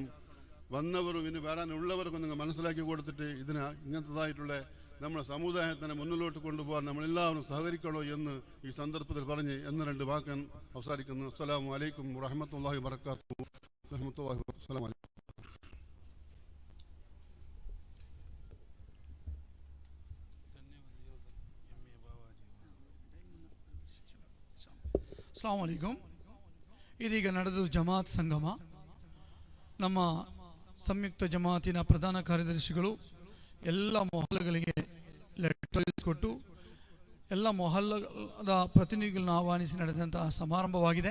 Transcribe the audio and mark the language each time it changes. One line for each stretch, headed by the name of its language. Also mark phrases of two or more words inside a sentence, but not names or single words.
Malayalam: വന്നവരും ഇനി വരാനുള്ളവർക്കും നിങ്ങൾ മനസ്സിലാക്കി കൊടുത്തിട്ട് ഇതിന് ഇങ്ങനത്തതായിട്ടുള്ള നമ്മുടെ സമുദായത്തിനെ മുന്നിലോട്ട് കൊണ്ടുപോകാൻ നമ്മളെല്ലാവരും സഹകരിക്കണോ എന്ന് ഈ സന്ദർഭത്തിൽ പറഞ്ഞ് 2 വാക്ക് അവസാനിക്കുന്നു.
Arabic: السلام عليكم ورحمة الله وبركاته. السلام عليكم. السلام عليكم.
Kannada: ಇದೀಗ ನಡೆದು ಜಮಾತ್ ಸಂಗಮ. ನಮ್ಮ ಸಂಯುಕ್ತ ಜಮಾತಿನ ಪ್ರಧಾನ ಕಾರ್ಯದರ್ಶಿಗಳು ಎಲ್ಲ ಮೊಹಲ್ಲಗಳಿಗೆ ಲೆಟರ್ಸ್ ಕೊಟ್ಟು ಎಲ್ಲ ಮೊಹಲ್ಲದ ಪ್ರತಿನಿಧಿಗಳನ್ನು ಆಹ್ವಾನಿಸಿ ನಡೆದಂತಹ ಸಮಾರಂಭವಾಗಿದೆ.